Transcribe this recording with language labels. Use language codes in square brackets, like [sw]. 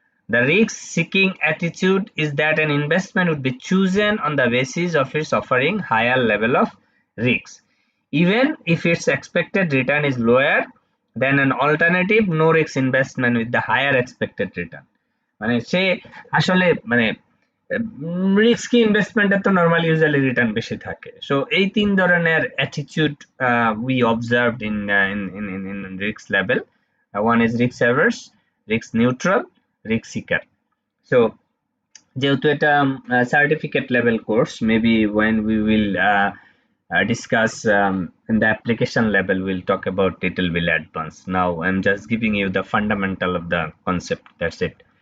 [en] The risk-seeking attitude is that an investment would be chosen on the basis of its offering higher level of risk, even if its expected return is lower than an alternative no-risk investment with the higher expected return. [bn] মানে সে আসলে মানে risky ইনভেস্টমেন্টে তো normally usually return বেশি থাকে। [en] so [bn] এই তিন ধরনের [en] Attitude we observed in risk level. One is risk averse, risk neutral, risk seeker. So [bn] যেহেতু এটা [en] Certificate level course, maybe when we will discuss in the application level, we'll talk about it will be advanced. Now I'm just giving you the fundamental of the concept, that's it.